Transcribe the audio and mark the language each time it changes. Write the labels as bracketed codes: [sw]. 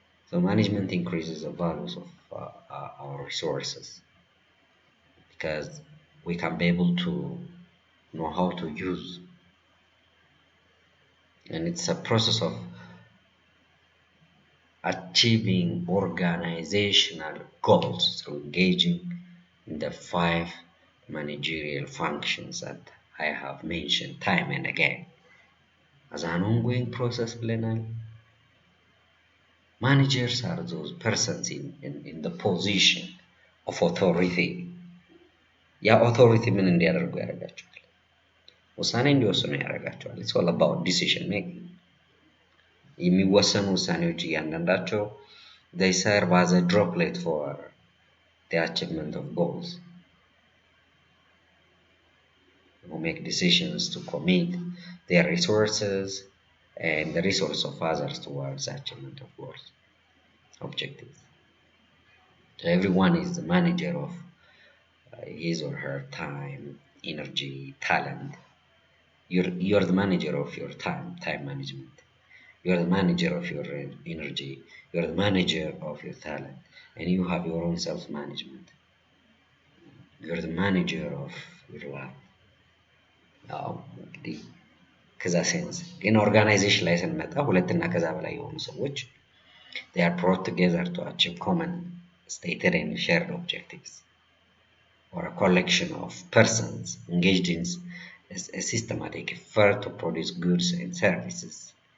[en] So management increases the values of our resources because we can be able to know how to use, and it's a process of achieving organizational goals through engaging in the 5 managerial functions that I have mentioned time and again. As an ongoing process, managers are those persons in the position of authority. [am] ያ authority ምን እንዲያደርጉ ያደርጋቸዋል? ውሳኔ እንዲወስኑ ያደርጋቸዋል። [en] It's all about decision making. [am] የሚወሰኑ ውሳኔዎች እያንዳንዳቸው [en] they serve as a droplet for the achievement of goals. Who make decisions to commit their resources and the resource of others towards the achievement of goals, objectives. So everyone is the manager of his or her time, energy, talent. You're the manager of your time management. You're the manager of your energy. You're the manager of your talent. And you have your own self-management. You're the manager of your life. [am] እንግዲህ ከዛ ሴንስ ግን ኦርጋናይዜሽን ላይ ስንመጣ ሁለትና ከዛ በላይ የሆኑ ሰዎች [en] They are brought together to achieve common stated and shared objectives, or a collection of persons engaged in a systematic effort to produce goods and services.